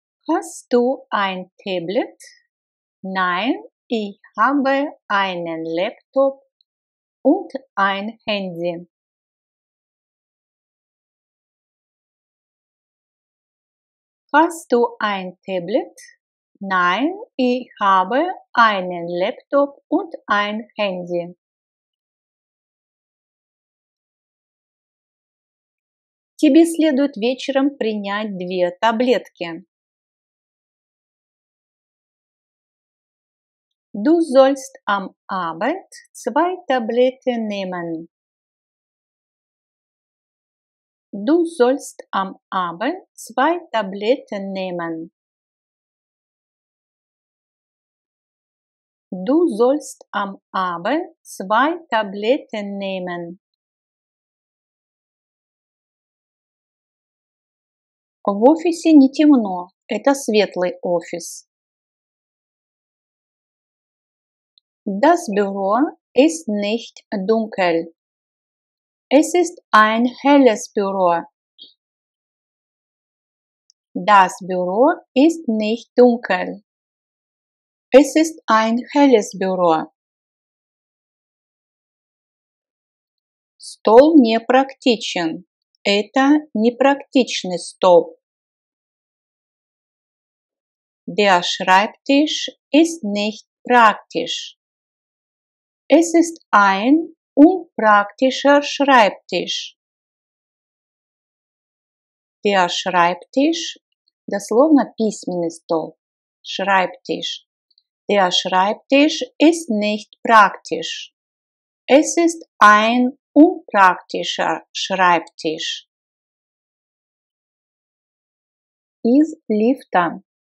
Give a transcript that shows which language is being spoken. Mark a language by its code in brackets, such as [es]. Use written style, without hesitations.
[de] Hast du ein Tablet? Nein, ich habe einen Laptop und ein Handy. Hast du ein Tablet? Nein, ich habe einen Laptop und ein Handy. [ru] Тебе следует вечером принять 2 таблетки. [de] Du sollst am Abend 2 Tabletten nehmen. Du sollst am Abend 2 Tabletten nehmen. Du sollst am Abend 2 Tabletten nehmen. [ru] В офисе не темно, это светлый офис. [de] Das Büro ist nicht dunkel. Es ist ein helles Büro. Das Büro ist nicht dunkel. Es ist ein helles Büro. [ru] Стол непрактичен. Это непрактичный стол. [de] Der Schreibtisch ist nicht praktisch. Es ist ein unpraktischer Schreibtisch. Der Schreibtisch, [ru] дословно письменный стол. [de] Schreibtisch. Der Schreibtisch ist nicht praktisch. Es ist ein unpraktischer Schreibtisch. [ru] Из лифта.